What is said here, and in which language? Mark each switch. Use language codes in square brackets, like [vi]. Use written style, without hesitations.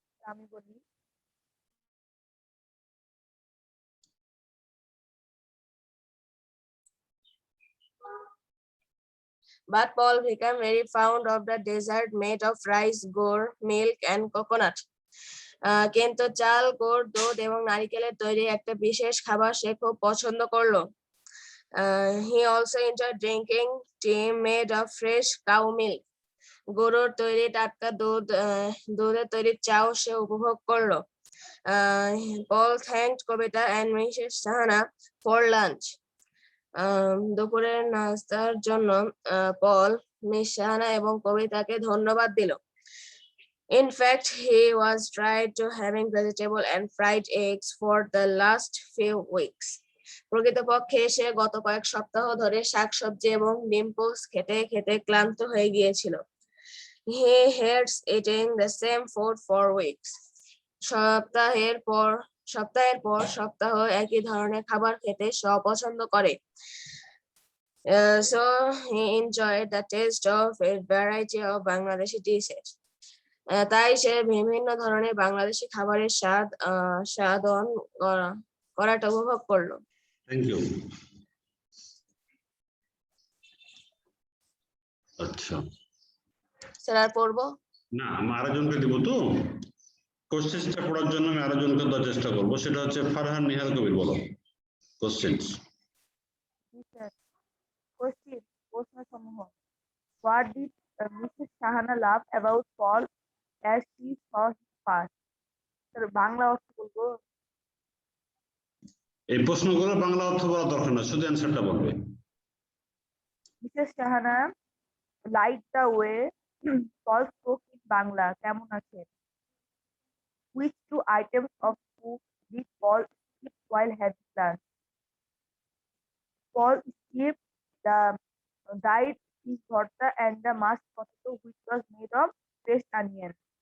[bn] আমি বলি, [en] But Paul became very fond of the dessert made of rice, milk, and coconut. [bn] কিন্তু চাল, গুড়, দুধ এবং নারিকেলের তৈরি একটা বিশেষ খাবার সে খুব পছন্দ করলো। [en] He also enjoyed drinking tea made of fresh cow milk. [bn] গরুর তৈরি টাটকা দুধের তৈরি চাও সে উপভোগ করলো। [en] Paul thanked Kobita and Mrs. Sahana for lunch. [bn] দুপুরের নাস্তার জন্য পল মিস সাহানা এবং কবিতাকে ধন্যবাদ দিল। [en] In fact, he was tried to having vegetable and fried eggs for the last few weeks. [bn] প্রকৃতপক্ষে সে গত কয়েক সপ্তাহ ধরে শাকসবজি এবং ডিম পোস্ট খেতে খেতে ক্লান্ত হয়ে গিয়েছিল। [en] He hates eating the same food for weeks. [bn] সপ্তাহের পর সপ্তাহ একই ধরনের খাবার খেতে সে অপছন্দ করে। [en] So he enjoyed the taste of a variety of Bangladeshi dishes. [bn] তাই সে বিভিন্ন ধরনের বাংলাদেশি খাবারের স্বাদন করাটা উপভোগ করলো। [en] Thank you. [bn] আচ্ছা স্যার আর পড়বো না, আমি আরেকজনকে দিব তো কোশ্চেনটা পড়ার জন্য, আমি আরেকজনকে দেওয়ার চেষ্টা করবো। সেটা হচ্ছে ফারহান নিহাল কবির, বলো কোশ্চেনস। প্রশ্ন সমূহ। [en] What did Mrs. Shahana love about Paul as she saw him first? [bn] Sir Bangla অর্থ বলবো। এই প্রশ্নগুলো বাংলা অর্থ বলা দরকার না, শুধু অ্যান্সারটা বলবে। [en] Mrs. Shahana liked the way Paul spoke in Bangla. [bn] কেমন আছেন? [en] Which two items of food did Paul skip while having lunch? Paul skipped the dried fish bharta and the mashed potato, which was made of fresh onion.